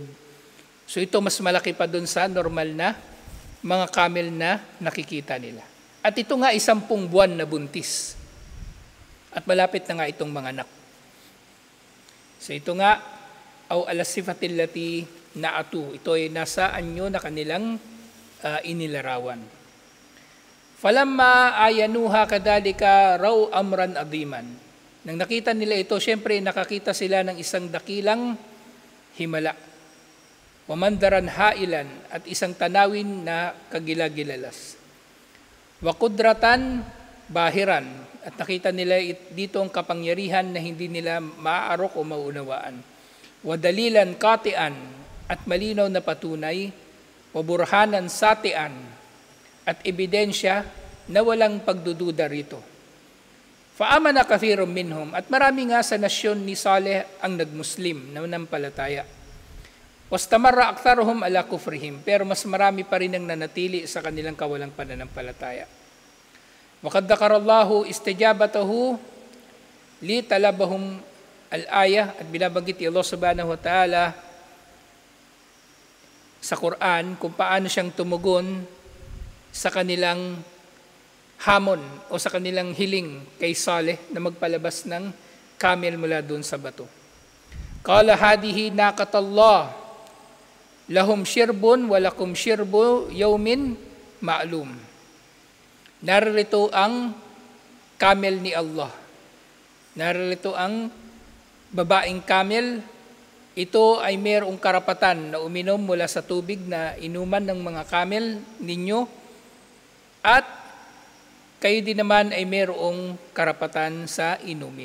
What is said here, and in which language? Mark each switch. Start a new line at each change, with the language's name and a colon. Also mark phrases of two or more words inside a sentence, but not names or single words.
Filipino: So ito mas malaki pa dun sa normal na mga camel na nakikita nila. At ito nga 10 buwan na buntis. At malapit na nga itong mga anak. So ito nga,
Arabic: أو على الصفة التي نعتوا.
Filipino: Ito ay nasa anyo na kanilang inilarawan.
Arabic: فلما رأوها كذلك رأوا أمرا عظيما.
Filipino: Nang nakita nila ito, syempre nakakita sila ng isang dakilang himala.
Arabic: ومنظرا هائلا,
Filipino: at isang tanawin na kagilagilalas.
Arabic: وقدرة باهرة,
Filipino: at nakita nila dito ang kapangyarihan na hindi nila maaarok o maunawaan.
Arabic: ودليلا قاطعا,
Filipino: at malinaw na patunay.
Arabic: وبرهانا ساطعا,
Filipino: at ebidensya na walang pagdududa rito.
Arabic: فآمن كثير منهم,
Filipino: at marami nga sa nasyon ni Saleh ang nagmuslim na nanampalataya.
Arabic: واستمر أكثرهم على كفرهم,
Filipino: pero mas marami pa rin ang nanatili sa kanilang kawalang pananampalataya.
Arabic: وقد ذكر الله استجابته لطلبهم الآية,
Filipino: at binabanggit ni Allah
Arabic: سبحانه وتعالى
Filipino: sa Quran kung paano siyang tumugon sa kanilang hamon o sa kanilang hiling kay Saleh na magpalabas ng camel mula doon sa bato.
Arabic: قال هذه ناقة الله لها شرب ولكم شرب يوم معلوم.
Filipino: Narito ang camel ni Allah. Narito ang babaeng camel. Ito ay mayroong karapatan na uminom mula sa tubig na inuman ng mga camel ninyo, at kayo din naman ay mayroong karapatan sa inumin.